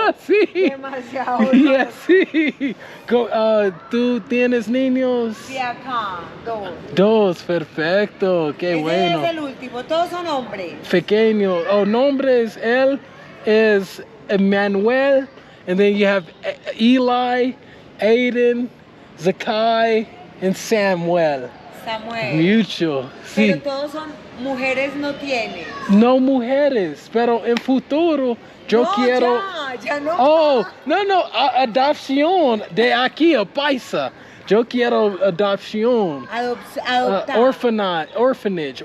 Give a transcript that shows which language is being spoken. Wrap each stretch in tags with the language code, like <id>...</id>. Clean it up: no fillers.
<es>Sí. Demasiado loco. Yeah, sí. ¿Tú tienes niños? Sí, acá, 2. 2, perfecto. Qué bueno. Ese es el último, todos son hombres. Pequeño. Nombres, él es Emmanuel</es> <en>And then you have Eli, Aiden, Zakai, and Samuel.</en> <es>Samuel.</es> <en>Mutual.</en> <es>Pero Sí. todos son mujeres no tienes. No mujeres, pero en futuro yo No, quiero. ya no. Oh, no, adopción de aquí a paisa. Yo quiero adopción. Adoptar.</es> <en>Orphanage,</en> <es>orfanaje.</es>